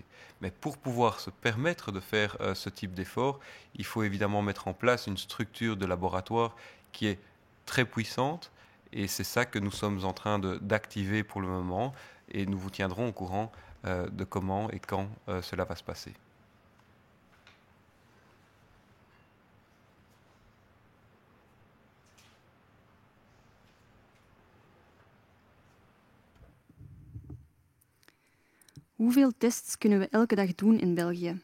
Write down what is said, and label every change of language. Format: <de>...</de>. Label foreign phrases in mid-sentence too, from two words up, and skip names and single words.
<fr>Mais pour pouvoir se permettre de faire ce type d'effort, il faut évidemment mettre en place une structure de laboratoire qui est très puissante et c'est ça que nous sommes en train d'activer pour le moment et nous vous tiendrons au courant de comment et quand cela va se passer.</fr> <nl>Hoeveel tests kunnen we elke dag doen in België?</nl>